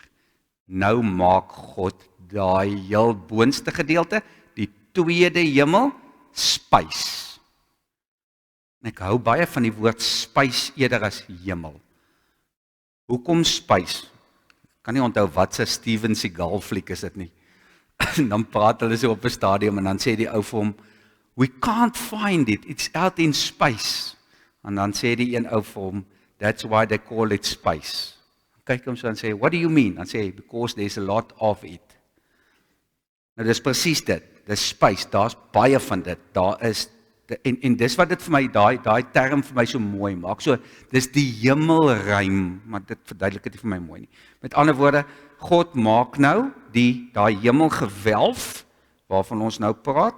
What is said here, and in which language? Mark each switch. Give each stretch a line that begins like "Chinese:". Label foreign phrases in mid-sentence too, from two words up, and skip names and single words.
Afrikaans: Nou maak God daai heel boonste gedeelte, die tweede hemel, space. Ek hou baie van die woord space eerder as hemel. Hoekom space? kan nie onthou wat se Steven Seagal fliek is dit nie. En dan praat hulle so op 'n stadium en dan sê die ou vir hom,
English: "We can't find it, it's out in space."
Afrikaans: En dan sê die een ou vir hom,
English: "That's why they call it space."
Afrikaans: Kyk hom so en sê,
English: "What do you mean?"
Afrikaans: Dan sê hy,
English: "Because there's a lot of it."
Afrikaans: Nou dis presies dit. Dis space, daar's baie van dit. Daar is en dis wat dit vir my daai term vir my so mooi maak. So dis die hemelruim, maar dit verduidelik dit nie vir my mooi nie. Met ander woorde, God maak nou daai hemelgewelf waarvan ons nou praat.